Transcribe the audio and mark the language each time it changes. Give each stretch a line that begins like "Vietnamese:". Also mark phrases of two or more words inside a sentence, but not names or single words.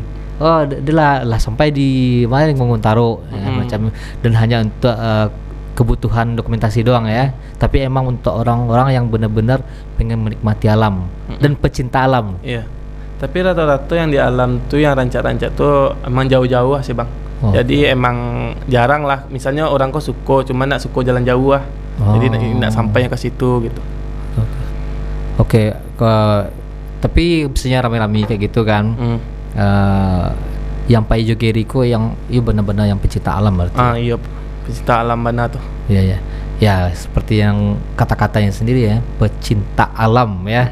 Indonesian: Dia lah sampai di mana yang Nguntaro ya, macam, dan hanya untuk kebutuhan dokumentasi doang ya. Tapi emang untuk orang-orang yang benar-benar pengen menikmati alam dan pecinta alam. Iya. Tapi rata-rata yang di alam tuh yang rancak-rancak tuh emang jauh-jauh sih bang. Oh. Jadi emang jarang lah. Misalnya orang
Minangkabau: kok suko,
Indonesian: cuma
Minangkabau: nak suko
Indonesian: jalan jauh lah. Jadi nak sampainya ke situ gitu. Oke, tapi biasanya rame-rame kayak gitu kan. Yang Pak Ijo Geriko yang benar-benar yang pecinta alam berarti. Iya, pecinta alam mana tuh. Iya. Ya seperti yang kata-katanya sendiri ya, pecinta alam ya.